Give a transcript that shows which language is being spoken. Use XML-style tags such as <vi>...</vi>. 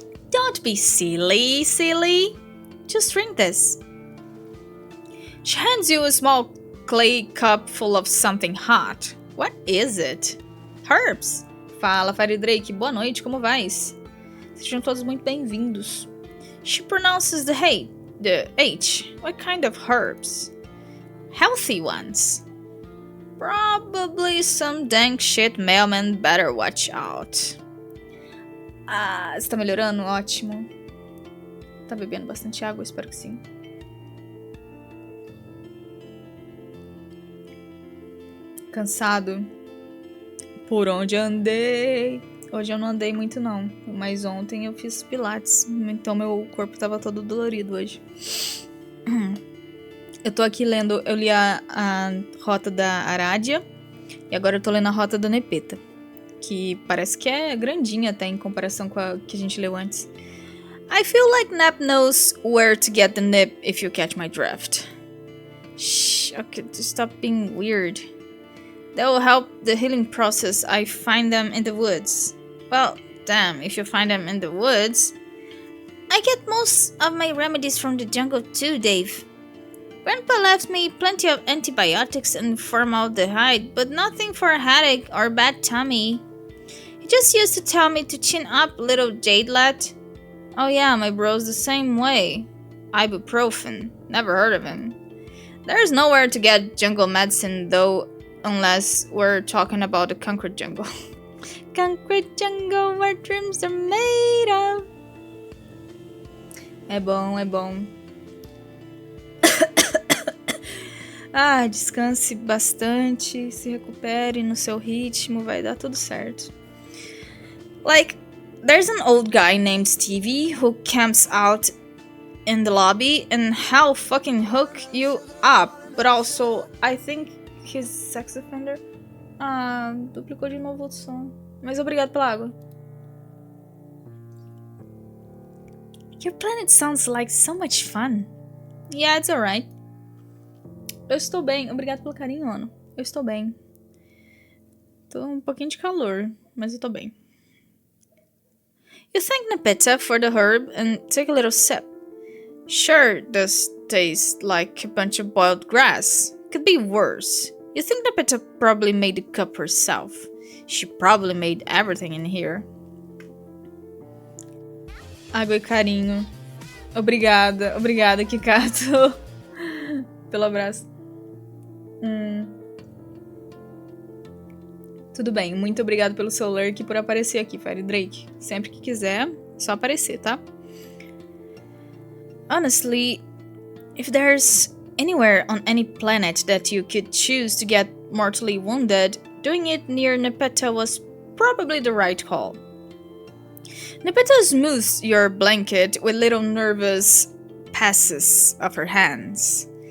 <en>Don't be silly. Just drink this. She hands you a small clay cup full of something hot. What is it? Herbs. Fala, Fire Drake.</en> <pt>Boa noite, como vais? Sejam todos muito bem-vindos.</pt> <en>She pronounces the H. What kind of herbs? Healthy ones. Probably some dank shit mailman better watch out.</en> <pt>Ah, está melhorando? Ótimo. Tá bebendo bastante água? Espero que sim. cansado por onde andei. Hoje eu não andei muito não, mas ontem eu fiz pilates, então meu corpo tava todo dolorido hoje. Eu tô aqui lendo, eu li a rota da Aradia e agora eu tô lendo a rota da Nepeta, que parece que é grandinha até em comparação com a que a gente leu antes.</pt> <en>I feel like Nep knows where to get the nip if you catch my drift. Shh, okay, stop being weird. That will help the healing process. I find them in the woods. Well, damn, if you find them in the woods. I get most of my remedies from the jungle too, Dave. Grandpa left me plenty of antibiotics and formaldehyde, but nothing for a headache or bad tummy. He just used to tell me to chin up, little jadelet. Oh yeah, my bro's the same way. Ibuprofen. Never heard of him. There's nowhere to get jungle medicine though, unless we're talking about the concrete jungle. Concrete jungle where dreams are made of.</en> <pt>É bom, é bom. Descanse bastante, se recupere no seu ritmo, vai dar tudo certo.</pt> <en>Like, there's an old guy named Stevie who camps out in the lobby and he'll fucking hook you up. But also, I think he's sex offender.</en> <pt>Duplicou de novo o som. Mas obrigado pela água.</pt> <en>Your planet sounds like so much fun. Yeah, it's alright.</en> <pt>Eu estou bem. Obrigado pelo carinho, Ono. Eu estou bem. Tô um pouquinho de calor, mas eu tô bem.</pt> <en>You thank Nepeta for the herb and take a little sip. Sure, does taste like a bunch of boiled grass. Could be worse. You think Nepeta probably made the cup herself. She probably made everything in here.</en> <pt>Água e carinho. Obrigada, Kikato. Pelo abraço. Tudo bem, muito obrigado pelo seu lurk e por aparecer aqui, Fire Drake. Sempre que quiser, só aparecer, tá?</pt> <en>Honestly, if there's anywhere on any planet that you could choose to get mortally wounded, doing it near Nepeta was probably the right call. Nepeta smooths your blanket with little nervous passes of her hands.</en>